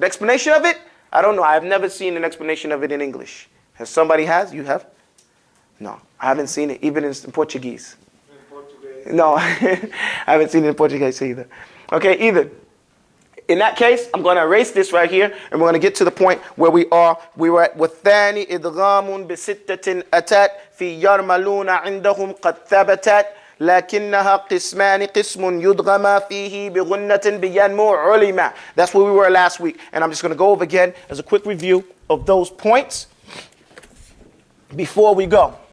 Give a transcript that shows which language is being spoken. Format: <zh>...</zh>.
<en>The explanation of it, I don't know. I have never seen an explanation of it in English. Has somebody has? You have? No. I haven't seen it even in Portuguese. In Portuguese? No. I haven't seen it in Portuguese either. Okay, either. In that case, I'm going to erase this right here, and we're going to get to the point where we are. We were at</en> <ar>وَالثَّانِ إِدْغَامٌ بِسِتَّةٍ أَتَتْ فِي يَرْمَلُونَ عِنْدَهُمْ قَدْ ثَبَتَتْ لكنها قسمان قسم يدغم فيه بغنة بينمو علما.</ar> <en>That's where we were last week. And I'm just going to go over again as a quick review of those points before we go.</en>